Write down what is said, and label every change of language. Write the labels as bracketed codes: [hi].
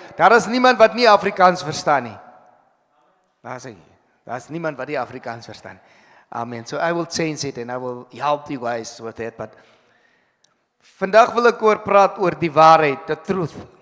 [af] Daar is niemand wat nie Afrikaans verstaan nie. Daar is niemand wat nie Afrikaans verstaan. Amen. [en] So I will change it and I will help you guys with it. But [af] vandag wil ek oor praat oor die waarheid, the truth.